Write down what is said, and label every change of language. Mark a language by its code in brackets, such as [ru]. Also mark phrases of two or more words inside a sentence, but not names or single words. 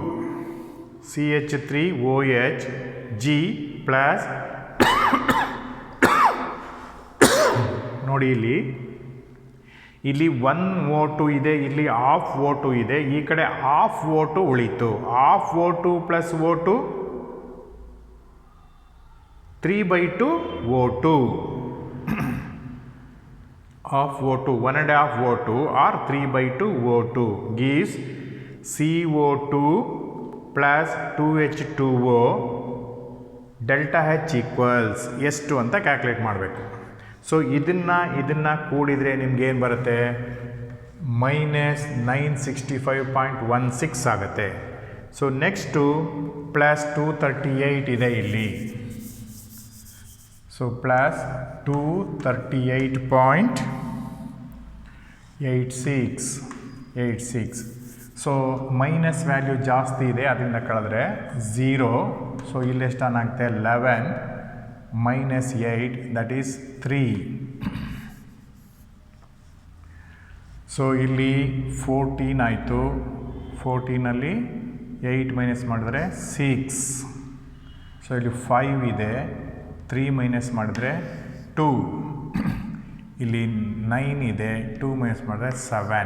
[kn] CH3OH G ಪ್ಲಸ್ ನೋಡಿ ಇಲ್ಲಿ 1O2 ಇದೆ, ಇಲ್ಲಿ ಹಾಫ್ O2 ಇದೆ, ಈ ಕಡೆ ಹಾಫ್ O2 ಉಳಿತು. [en] half O2 plus O2 3/2 O2. half O2, 1.5 O2 or 3/2 O2 gives CO2 plus 2H2O delta H equals [kn] ಎಷ್ಟು ಅಂತ ಕ್ಯಾಲ್ಕುಲೇಟ್ ಮಾಡಬೇಕು. ಸೊ ಇದನ್ನು ಕೂಡಿದರೆ ನಿಮ್ಗೆ ಏನು ಬರುತ್ತೆ, -965.16 ಆಗುತ್ತೆ. [en] so next plus [kn] 238 ಇದೆ ಇಲ್ಲಿ. [en] so plus 238.86. so minus value [kn] ಜಾಸ್ತಿ ಇದೆ, ಅದರಿಂದ ಕಳೆದ್ರೆ 0. ಸೊ ಇಲ್ಲಿ ಎಷ್ಟಾಗುತ್ತೆ, [en] 11 minus 8 that is 3. [kn] ಸೊ ಇಲ್ಲಿ 14 ಆಯಿತು. 14ನಲ್ಲಿ 8 ಮೈನಸ್ ಮಾಡಿದ್ರೆ 6. ಸೊ ಇಲ್ಲಿ 5 ಇದೆ, 3 ಮೈನಸ್ ಮಾಡಿದ್ರೆ 2. ಇಲ್ಲಿ 9 ಇದೆ, 2 ಮೈನಸ್ ಮಾಡಿದ್ರೆ 7.